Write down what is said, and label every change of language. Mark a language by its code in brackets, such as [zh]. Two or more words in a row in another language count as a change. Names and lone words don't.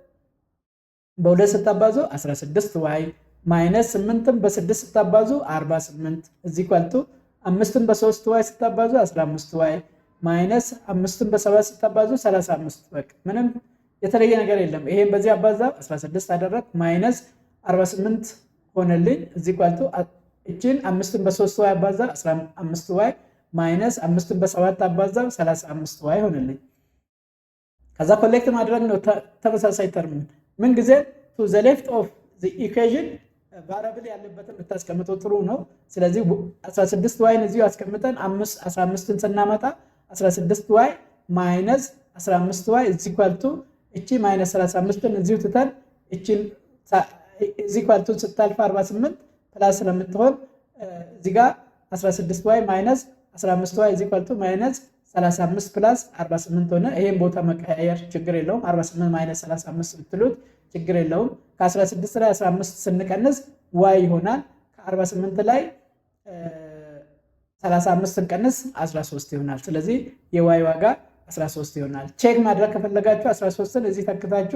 [am] በ2 ስታባዙ 16y ማይነስ 8ን በ6 ስታባዙ 48 እዚህ ኳልቱ 5ን በ3y ስታባዙ 15y ማይነስ 5ን በ7 ስታባዙ 35። በቃ ምንም የተለየ ነገር የለም። ይሄን በዚህ አባዛ 16 አደረግ ማይነስ 48 ሆነልኝ። እዚህ ኳልቱ እቺን 5ን በ3y አባዛ 15y ማይነስ 5ን በ7 አባዛ 35y ሆነልኝ። ከዛ ኮሌክት ማድረግ ነው። ተመሳሳይ ተርም ምን ጊዜ [en] to the left of the equation [am] ቫሪያብል ያለበትን ብታስቀምጠው ጥሩ ነው። ስለዚህ 16y እዚሁ አስቀምጠን 15ን ስናመጣ 16y ማይነስ 15y [en] is equal to [am] እቺ ማይነስ 35ን እዚሁ ትተን እቺን [en] is equal to [am] ስታልፍ 48 ፕላስ ስለምትሆን እዚህ ጋር 16y ማይነስ 15y [en] is equal to [am] ማይነስ 35 ፕላስ 48 ሆነ። ይሄን ቦታ መቀያየር ችግር የለውም። 48 ማይነስ 35 ብትሉት ችግር የለውም። ከ16 ላይ 15 ስንቀንስ y ይሆናል። ከ48 ላይ 35 ስንቀንስ 13 ይሆናል። ስለዚህ የy ዋጋ 13 ይሆናል። ቼክ ማድረግ ከፈለጋችሁ 13ን እዚህ ተክታችሁ